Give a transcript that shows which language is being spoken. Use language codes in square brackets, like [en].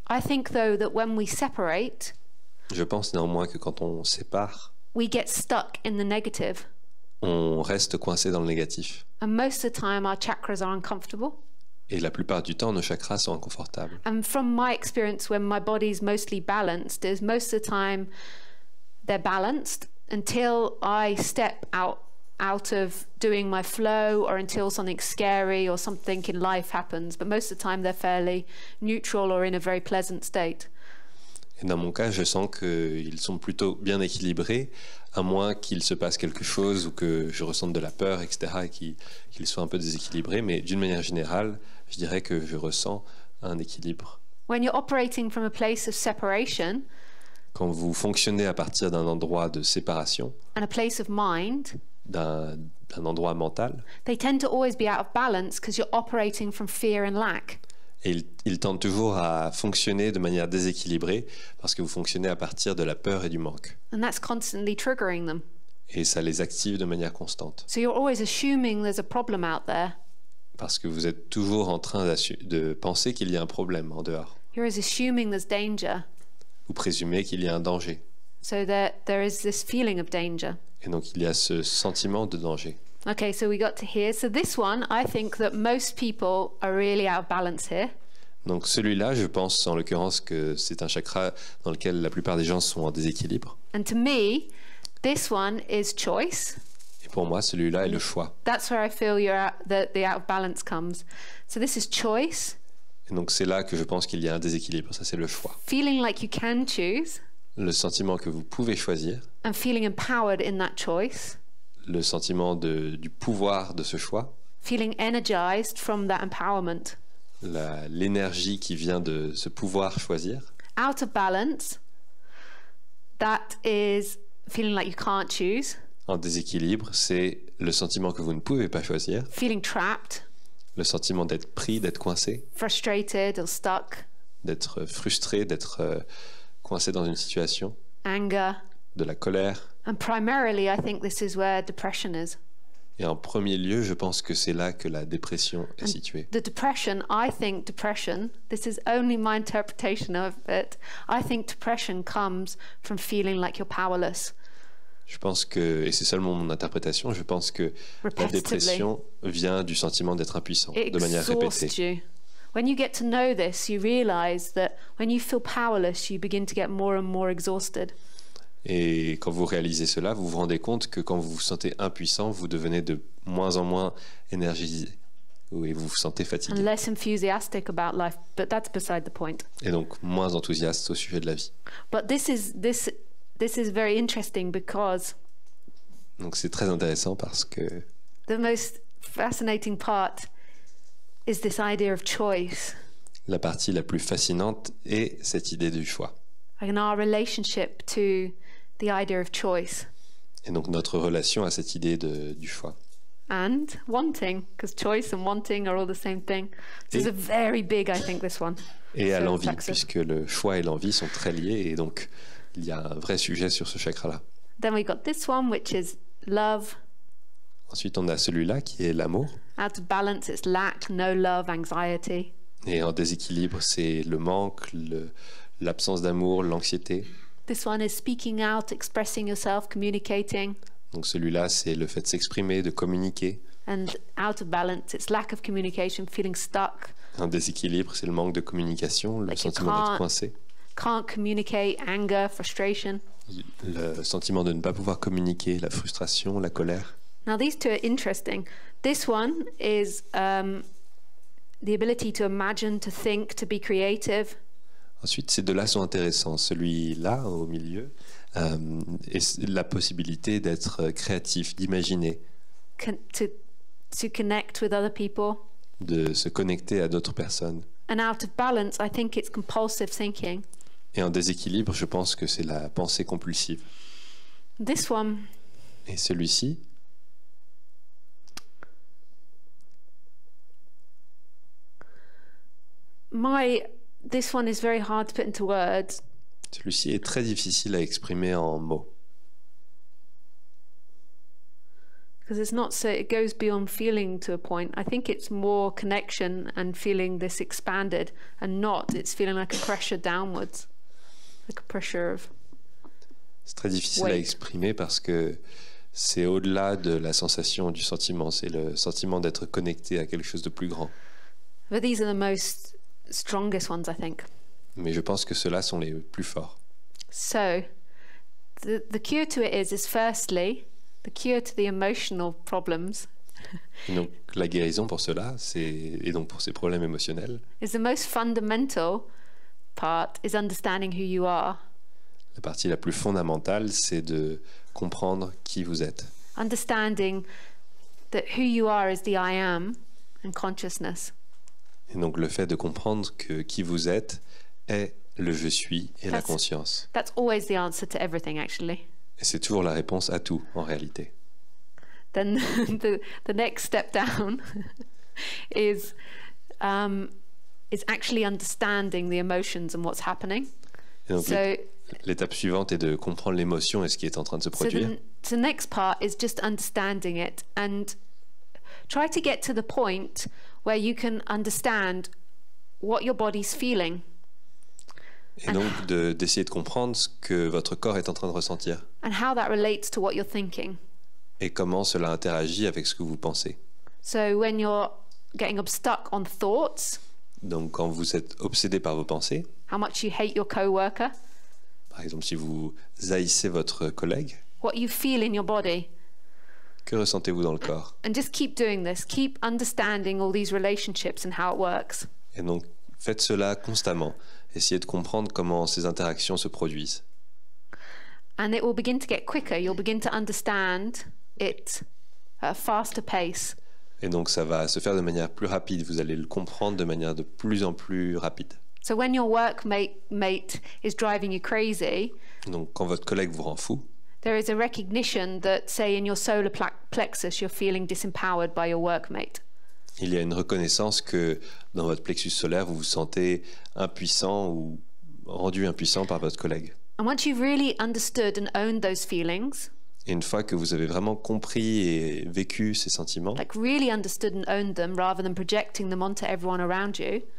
[en] I think, though, that when we separate, [fr] Je pense néanmoins que quand on sépare, [en] we get stuck in the negative. [fr] on reste coincé dans le négatif. [en] And most of the time, our chakras are uncomfortable. [fr] Et la plupart du temps, nos chakras sont inconfortables. [en] And from my experience, when my body's mostly balanced, is most of the time they're balanced until I step out of doing my flow, or until something scary or something in life happens. But most of the time, they're fairly neutral or in a very pleasant state. [fr] Et dans mon cas, je sens qu'ils sont plutôt bien équilibrés, à moins qu'il se passe quelque chose ou que je ressente de la peur, etc., et qu'ils soient un peu déséquilibrés. Mais d'une manière générale, je dirais que je ressens un équilibre. [en] When you're operating from a place of separation [fr] Quand vous fonctionnez à partir d'un endroit de séparation, [en] and a place of mind, [fr] d'un endroit mental, [en] they tend to always be out of balance because you're operating from fear and lack. [fr] et ils tendent toujours à fonctionner de manière déséquilibrée parce que vous fonctionnez à partir de la peur et du manque. [en] And that's constantly triggering them. [fr] Et ça les active de manière constante. [en] So you're always assuming there's a problem out there. [fr] Parce que vous êtes toujours en train de penser qu'il y a un problème en dehors. [en] You're always assuming there's danger. [fr] Vous présumez qu'il y a un danger. [en] So there is this feeling of danger. [fr] Et donc il y a ce sentiment de danger. [en] Okay, so we got to here. So this one, I think that most people are really out of balance here. [fr] Donc celui-là, je pense en l'occurrence que c'est un chakra dans lequel la plupart des gens sont en déséquilibre. [en] And to me, this one is choice. [fr] Et pour moi, celui-là est le choix. [en] That's where I feel the out of balance comes. So this is choice. [fr] Et donc c'est là que je pense qu'il y a un déséquilibre. Ça, c'est le choix. [en] Feeling like you can choose. [fr] Le sentiment que vous pouvez choisir. [en] And feeling empowered in that choice. [fr] Le sentiment du pouvoir de ce choix. [en] Feeling energized from that empowerment. [fr] L'énergie qui vient de ce pouvoir choisir. [en] Out of balance, that is feeling like you can't choose. [fr] En déséquilibre, c'est le sentiment que vous ne pouvez pas choisir. [en] Feeling trapped. [fr] Le sentiment d'être pris, d'être coincé. [en] Frustrated or stuck. [fr] D'être frustré, d'être coincé dans une situation. [en] Anger. [fr] De la colère. [en] And primarily, I think this is where depression is. [fr] Et en premier lieu, je pense que c'est là que la dépression est située. [en] The depression, I think depression, this is only my interpretation of it, I think depression comes from feeling like you're powerless. [fr] Je pense que, et c'est seulement mon interprétation, je pense que la dépression vient du sentiment d'être impuissant, de manière répétée. [en] You. When you get to know this, you realize that when you feel powerless, you begin to get more and more exhausted. [fr] Et quand vous réalisez cela, vous vous rendez compte que quand vous vous sentez impuissant, vous devenez de moins en moins énergisé. Et vous vous sentez fatigué. [en] And less enthusiastic about life, but that's beside the point. [fr] Et donc moins enthousiaste au sujet de la vie. [en] But this is very interesting because [fr] donc c'est très intéressant parce que [en] the most fascinating part is this idea of choice. [fr] La partie la plus fascinante est cette idée du choix. [en] And our relationship to the idea of choice. [fr] Et donc notre relation à cette idée du choix. [en] And wanting, because choice and wanting are all the same thing. This is a very big, I think, this one. [fr] Et à l'envie, puisque le choix et l'envie sont très liés, et donc il y a un vrai sujet sur ce chakra-là. [en] Then we got this one, which is love. [fr] Ensuite, on a celui-là qui est l'amour. [en] Out of balance, it's lack, no love, anxiety. [fr] Et en déséquilibre, c'est le manque, l'absence d'amour, l'anxiété. [en] This one is speaking out, expressing yourself, communicating. [fr] Donc celui-là, c'est le fait de s'exprimer, de communiquer. [en] And out of balance, it's lack of communication, feeling stuck. [fr] En déséquilibre, c'est le manque de communication, le sentiment d'être coincé. [en] Can't communicate, anger, frustration. [fr] Le sentiment de ne pas pouvoir communiquer, la frustration, la colère. [en] Now these two are interesting. This one is the ability to imagine, to think, to be creative. [fr] Ensuite, ces deux-là sont intéressants. Celui-là, au milieu, est la possibilité d'être créatif, d'imaginer, [en] To connect with other people. [fr] de se connecter à d'autres personnes. [en] And out of balance, I think it's compulsive thinking. [fr] Et en déséquilibre, je pense que c'est la pensée compulsive. [en] This one, [fr] Et celui-ci, [en] this one is very hard to put into words. [fr] celui-ci est très difficile à exprimer en mots. [en] Because it's not so, it goes beyond feeling to a point. I think it's more connection and feeling this expanded, and not, it's feeling like a pressure downwards, like a pressure of. [fr] C'est très difficile à [en] Weight. [fr] exprimer parce que c'est au-delà de la sensation du sentiment. C'est le sentiment d'être connecté à quelque chose de plus grand. [en] But these are the most strongest ones, I think. [fr] Mais je pense que ceux-là sont les plus forts. [en] So, the cure to it is firstly, the cure to the emotional problems [fr] Et donc la guérison pour cela, et donc pour ces problèmes émotionnels, [en] is the most fundamental part is understanding who you are. [fr] la partie la plus fondamentale, c'est de comprendre qui vous êtes. [en] Understanding that who you are is the I am and consciousness. [fr] Et donc le fait de comprendre que qui vous êtes est le je suis et la [en] That's- [fr] conscience. [en] That's always the answer to everything, actually. [fr] Et c'est toujours la réponse à tout, en réalité. [en] Then the next step down is actually understanding the emotions and what's happening. [fr] Et donc [en] So, [fr] l'étape suivante est de comprendre l'émotion et ce qui est en train de se [en] so [fr] produire. [en] the next part is just understanding it and try to get to the point where you can understand what your body's feeling. [fr] Et donc d'essayer de comprendre ce que votre corps est en train de ressentir [en] And how that relates to what you're thinking. [fr] et comment cela interagit avec ce que vous pensez. [en] So when you're getting stuck on thoughts, [fr] Donc quand vous êtes obsédé par vos pensées, [en] how much you hate your coworker, [fr] par exemple si vous haïssez votre collègue, [en] what you feel in your body, [fr] que ressentez-vous dans le corps? [en] and just keep doing this. Keep understanding all these relationships and how it works. [fr] Et donc faites cela constamment. Essayez de comprendre comment ces interactions se produisent. [en] And it will begin to get quicker. You'll begin to understand it at a faster pace. [fr] Et donc ça va se faire de manière plus rapide. Vous allez le comprendre de manière de plus en plus rapide. [en] So when your workmate is driving you crazy, [fr] Donc quand votre collègue vous rend fou, [en] there is a recognition that, say, in your solar plexus, you're feeling disempowered by your workmate. [fr] il y a une reconnaissance que dans votre plexus solaire, vous vous sentez impuissant ou rendu impuissant par votre collègue. [en] And once you've really understood and owned those feelings, [fr] Et une fois que vous avez vraiment compris et vécu ces sentiments, [en] like really understood and owned them rather than projecting them onto everyone around you,